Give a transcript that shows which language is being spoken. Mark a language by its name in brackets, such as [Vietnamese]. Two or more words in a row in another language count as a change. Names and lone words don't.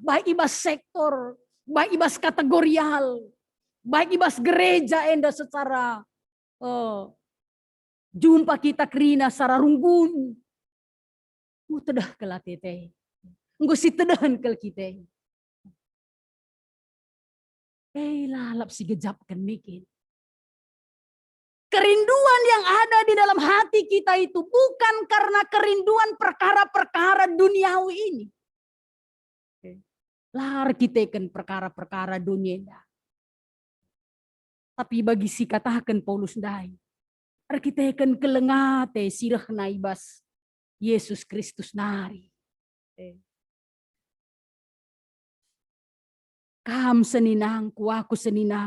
[Batak Karo] Baik ibas sektor, baik ibas kategorial, baik ibas gereja enda secara jumpa kita krina secara runggun. Nggo tedah kel tete. Nggo si tedahan kel kita. Lalap si gejapkan mikir. [Indonesian] Kerinduan yang ada di dalam hati kita itu bukan karena kerinduan perkara-perkara duniawi ini. [Batak Karo] Lar kita kan perkara-perkara dunia. Tapi bagi si katakan Paulus dai. Ar kita kan kelengate sirah naibas Yesus Kristus nari. Kam seninang ku aku seninan.